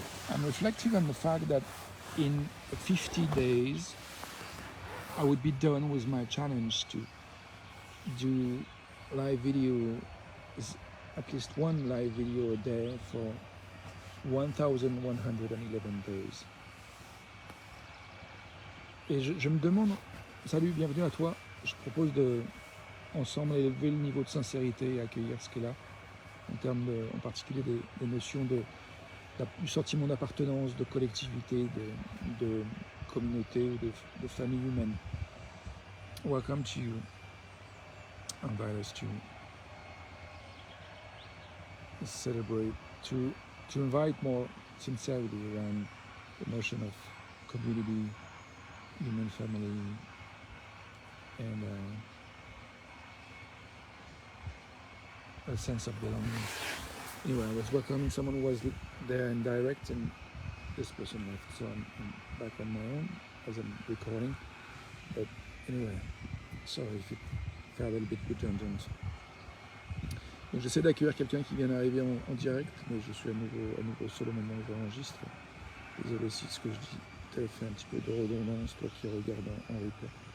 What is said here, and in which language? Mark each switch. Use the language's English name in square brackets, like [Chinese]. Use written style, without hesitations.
[English] I'm reflecting on the fact that in 50 days, I would be done with my challenge to do live video, at least one live video a day for 1111 days. [French] Et je me demande, salut, bienvenue à toi, je propose de ensemble élever le niveau de sincérité et accueillir ce qu'est là, en particulier des notions du sentiment d'appartenance, de collectivité, de communauté ou de famille humaine. [English] Welcome to you. Invite us to celebrate, to invite more sincerity around the notion of community, human family, and a sense of belonging. Anyway, I was welcoming someone who was there in direct, and this person left, so I'm back on my own as I'm recording. But anyway, sorry if it felt a little bit redundant. [French] Donc j'essaie d'accueillir quelqu'un qui vient d'arriver en direct, mais je suis à nouveau seul au moment où j'enregistre. Désolé si ce que je dis t'a fait un petit peu de redondance, toi qui regardes en replay.